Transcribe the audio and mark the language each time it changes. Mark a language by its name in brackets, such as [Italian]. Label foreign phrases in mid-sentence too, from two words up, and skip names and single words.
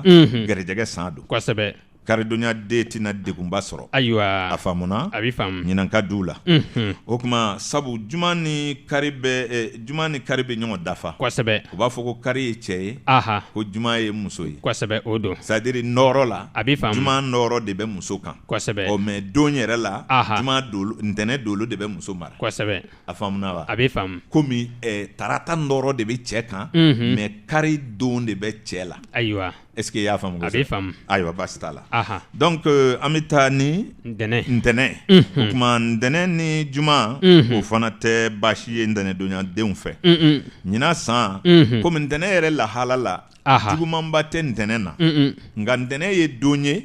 [Bambara] Gɛrɛjɛgɛ san don. Kosɛbɛ. Karidonya den tɛna degunba sɔrɔ. Ayiwa. A faamuna. A bɛ faamu. Ɲinan ka d'u la. O tuma sabu juma ni kari bɛ ɲɔgɔn dafa. Kosɛbɛ. U b'a fɔ ko kari ye cɛ ye. Ko juma ye muso ye. Kosɛbɛ o don. [French] C'est à dire [Bambara] nɔɔrɔ la. A bɛ faamu. Juma nɔɔrɔ de bɛ muso kan. Kosɛbɛ. Mais don yɛrɛ la. Juma ntɛnɛn dolo de bɛ muso mara. Kosɛbɛ. A faamuna wa. A bɛ faamu. Komi tarata nɔɔrɔ de bɛ cɛ kan. Mais kari don de bɛ cɛ la. Ayiwa. [French] Est-ce que [Bambara] i y'a faamu. A bɛ faamu. Ayiwa baasi t'a la. Donc an bɛ taa ni. Ntɛnɛn. O tuma ntɛnɛn ni juma. O fana tɛ baasi ye ntɛnɛndonya denw fɛ. Ɲinan san. Komi ntɛnɛn yɛrɛ lahala la. Jugumanba tɛ ntɛnɛn na. Nka ntɛnɛn ye don ye.